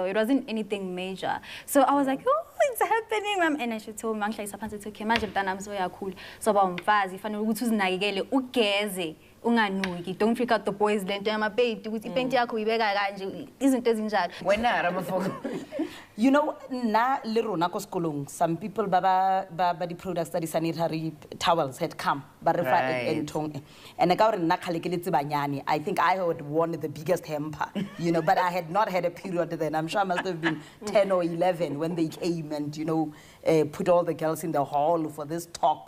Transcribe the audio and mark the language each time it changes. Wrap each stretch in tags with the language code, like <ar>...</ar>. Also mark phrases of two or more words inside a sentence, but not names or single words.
<en>It wasn't anything major. So I was like, oh, it's happening, Mom. And she told me, it's okay. Imagine that I'm so cool. So if I know don't freak out the boys then my baby You know,</en> <tn>na le rona ko skolong,</tn> <en>some people the products that sanitary towels had come and I think I had won the biggest hamper, you know, but I had not had a period then. I'm sure I must have been 10 or 11 when they came and, you know, put all the girls in the hall for this talk.</en>